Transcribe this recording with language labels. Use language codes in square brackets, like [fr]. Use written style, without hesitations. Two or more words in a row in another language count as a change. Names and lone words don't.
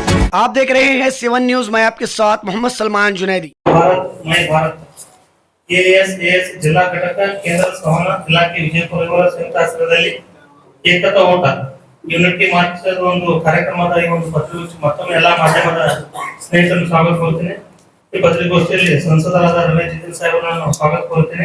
[hi] आप देख रहे हैं 7 न्यूज। मैं आपके साथ मोहम्मद सलमान जुनैदी। भारत मैं भारत [kn] ASAS ಜಿಲ್ಲಾ ಘಟಕ ಕೇಂದ್ರ ಸಂವಹನ ಇಲಾಖೆ ವಿಜಯಪುರ ಇವರ ಸಂಯುಕ್ತ ಆಶ್ರಯದಲ್ಲಿ ಏಕತಾ ಓಟ ಯೂನಿಟಿ ಮಾರ್ಚ್ ಒಂದು ಕಾರ್ಯಕ್ರಮದ ಈ ಒಂದು ಪತ್ರಿಕೋಷ್ಠಿ ಮತ್ತೊಮ್ಮೆ ಎಲ್ಲಾ ಮಾಧ್ಯಮದ ಸ್ನೇಹಿತರನ್ನು ಸ್ವಾಗತ ಕೋರುತ್ತೇನೆ. ಈ ಪತ್ರಿಕೋಷ್ಠಿಯಲ್ಲಿ ಸಂಸದರಾದ ರಮೇಶ್ ಜಿತಿನ್ ಸಾಹೇಬರನ್ನು ಸ್ವಾಗತ ಕೋರುತ್ತೇನೆ.